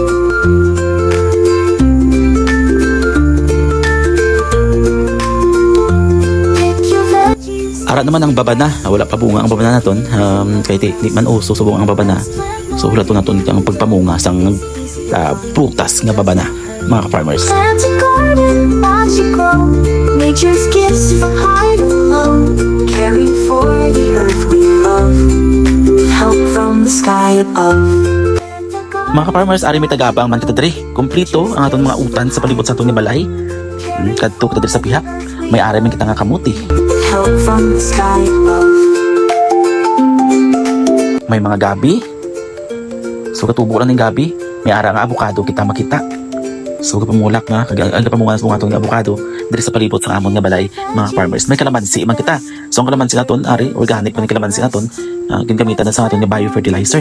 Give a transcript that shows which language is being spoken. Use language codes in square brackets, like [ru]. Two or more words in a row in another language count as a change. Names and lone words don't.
[hil] Ara naman ang babana, wala pa bunga ang babana naton. Kay di man uso subong ang babana. So wala to naton ang pagpamunga sang prutas nga babana mga ka-farmers. [en] Plant a garden, watch it grow. Nature's gifts from high to low. Caring for the earth we love. Help from the sky above. [hil] Mga ka-farmers, ari may tagabang man kita diri. Kompleto ang aton mga utan sa palibot sa aton nga balay. Kadto kita diri sa pihak. May ari man kita nga kamuti. [en] Help from the sky above. [hil] May mga gabi. So katubo lang ng gabi. May ara nga avocado kita makita. So kapamulak nga, ang pamunga sa mga itong avocado diri sa palibot sa amon nga balay mga farmers. May kalamansi man kita. So ang kalamansi naton ari organic man kalamansi naton. Ginagamitan na sa aton nga biofertilizer.